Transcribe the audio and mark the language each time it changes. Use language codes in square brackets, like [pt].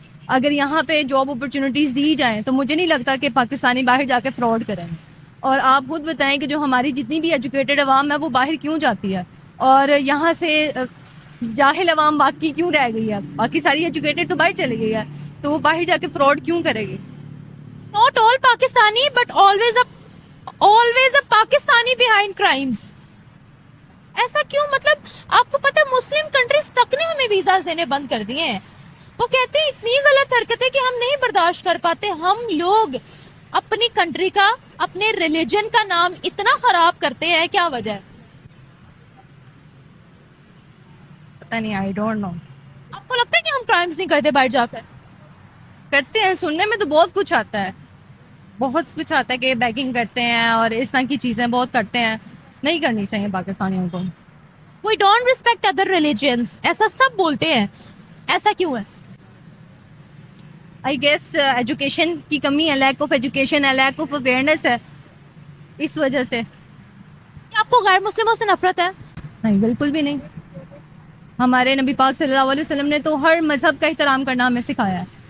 [ur] اگر یہاں پہ جاب اپرچونیٹیز دی جائیں تو مجھے نہیں لگتا کہ پاکستانی باہر جا کے فراڈ کریں. اور آپ خود بتائیں کہ جو ہماری جتنی بھی ایجوکیٹڈ عوام ہے وہ باہر کیوں جاتی ہے, اور یہاں سے جاہل عوام باقی کیوں رہ گئی ہے؟ باقی ساری ایجوکیٹڈ تو باہر چلی گئی ہے, تو وہ باہر جا کے فراڈ کیوں کرے گی؟ [en] Not all Pakistani, but always a Pakistani behind crimes. [ur] ایسا کیوں؟ مطلب آپ کو پتہ مسلم کنٹریز تک نے ہمیں ویزاز دینے بند کر دیے ہیں. وہ کہتے ہیں اتنی غلط حرکتیں کہ ہم نہیں برداشت کر پاتے. ہم لوگ اپنی کنٹری کا, اپنے ریلیجن کا نام اتنا خراب کرتے ہیں, کیا وجہ ہے؟ پتہ نہیں, [en] I don't know. [ur] آپ کو لگتا ہے کہ ہم کرائمز نہیں کرتے باہر جا کر؟ کرتے ہیں, سننے میں تو بہت کچھ آتا ہے, بہت کچھ آتا ہے کہ بیکنگ کرتے ہیں اور اس طرح کی چیزیں بہت کرتے ہیں. نہیں کرنی چاہیے پاکستانیوں کو. [en] We don't respect other religions. [ur] ایسا سب بولتے ہیں, ایسا کیوں ہے؟ [en] I guess [ur] ایجوکیشن کی کمی ہے, [en] lack of education [ur] ہے, [en] lack of awareness [ur] ہے, اس وجہ سے. کیا آپ کو غیر مسلموں سے نفرت ہے؟ نہیں, بالکل بھی نہیں. ہمارے نبی پاک صلی اللہ علیہ وسلم نے تو ہر مذہب کا احترام کرنا ہمیں سکھایا ہے.